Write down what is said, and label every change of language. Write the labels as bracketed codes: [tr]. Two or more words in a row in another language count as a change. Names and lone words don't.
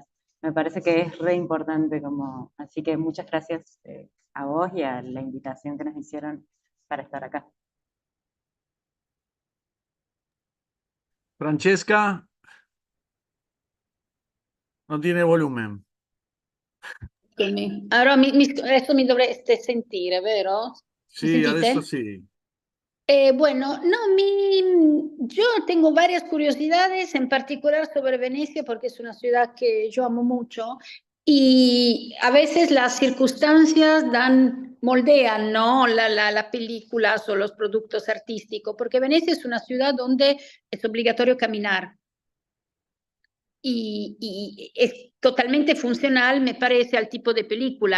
[es] Me parece que es re importante como, así que muchas gracias a vos y a la invitación que nos hicieron para estar acá. Francesca, no tiene volumen. [it] Allora adesso mi dovreste sentire, vero? Mi Sí, adesso sentite? sí. [es] Bueno, no, yo tengo varias curiosidades, en particular sobre Venecia, porque es una ciudad que yo amo mucho y a veces las circunstancias moldean, ¿no? La películas o los productos artísticos, porque Venecia es una ciudad donde es obligatorio caminar y es totalmente funcional, me parece, al tipo de película.